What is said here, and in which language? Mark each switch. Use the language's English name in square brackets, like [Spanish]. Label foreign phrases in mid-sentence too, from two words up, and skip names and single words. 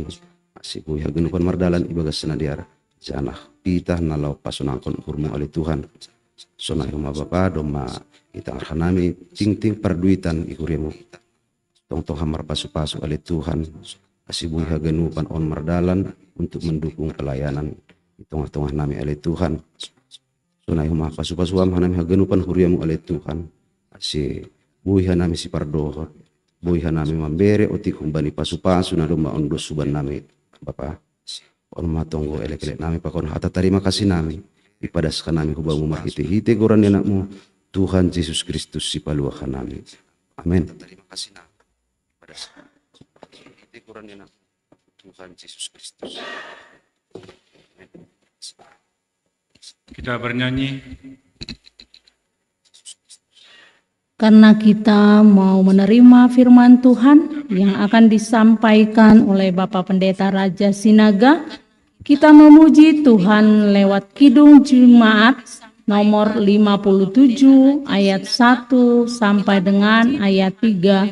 [Batak Simalungun] Asibuhi haganupan mardalan ibagas senadiara. Janah pitah nalau pasunangkon hurmu ale Tuhan. Sonai rumah Bapa doma itangar hanami ting-ting perduitan ihuriamu. Tong-tong hamar pasu-pasu ale Tuhan. Asibuhi haganupan on mardalan [Indonesian] untuk mendukung pelayanan di tengah-tengah [Batak Simalungun] nami ale Tuhan. Sonai rumah pasu-pasuam hanami haganupan huriamu ale Tuhan. Asi buhi hanami si pardohot. Buhi hanami mambere otik humbani pasu-pasu na doma on dosuban nami Bapa. On matonggo elek-elek nami pakon hata [Indonesian] terima kasih [Batak Simalungun] nami. Ipadaskan nami hubamu marhite-hite goran enakmu Tuhan Yesus Kristus si paluakan nami. Amin. [Indonesian] Terima kasih [Batak Simalungun] nami. Ipadaskan hite goran enakmu Tuhan Yesus Kristus. [Indonesian] Kita bernyanyi. Karena kita mau menerima firman Tuhan yang akan disampaikan oleh Bapak Pendeta Raja Sinaga, kita memuji Tuhan lewat Kidung Jemaat nomor 57 ayat 1 sampai dengan ayat 3.